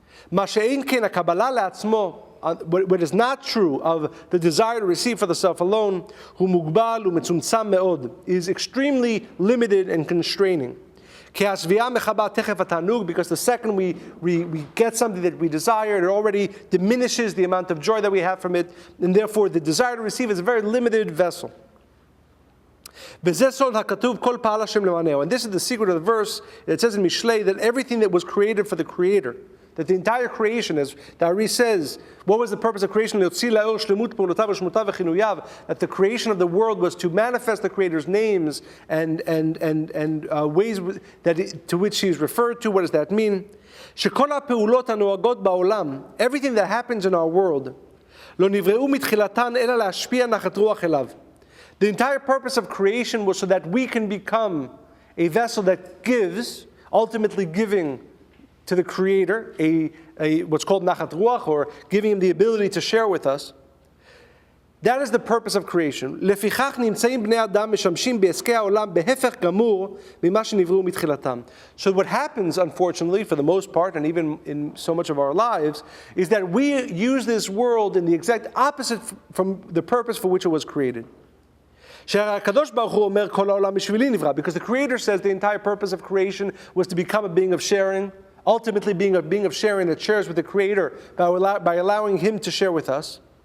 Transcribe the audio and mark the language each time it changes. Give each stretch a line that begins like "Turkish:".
Hebrew: מה שאין כן הקבלה לעצמו,
English: what is not true of the desire to receive for the self alone,
Hebrew: הוא מוגבל ומצומצם מאוד,
English: is extremely limited and constraining.
Hebrew: כי השביעה מחבה תכף התענוג,
English: because the second we get something that we desire, it already diminishes the amount of joy that we have from it, and therefore the desire to receive is a very limited vessel.
Hebrew: וזה סוד הכתוב כל פעל השם למענהו.
English: And this is the secret of the verse. It says in Mishlei that everything that was created for the Creator, that the entire creation, as Dari says, what was the purpose of creation? That the creation of the world was to manifest the Creator's names and ways to which He is referred to. What does that mean? Everything that happens in our world, the entire purpose of creation was so that we can become a vessel that gives, ultimately giving to the Creator, what's called nachat ruach, or giving Him the ability to share with us. That is the purpose of creation.
Hebrew: לפיכך נמצאים בני אדם משמשים בעסקי העולם בהפך גמור ממה שנבראו מתחילתם.
English: So what happens, unfortunately, for the most part, and even in so much of our lives, is that we use this world in the exact opposite from the purpose for which it was created.
Hebrew: שהקדוש ברוך הוא אומר כל העולם בשבילי נברא,
English: because the Creator says the entire purpose of creation was to become a being of sharing, ultimately being a being of sharing that shares with the Creator by allowing Him to share with us.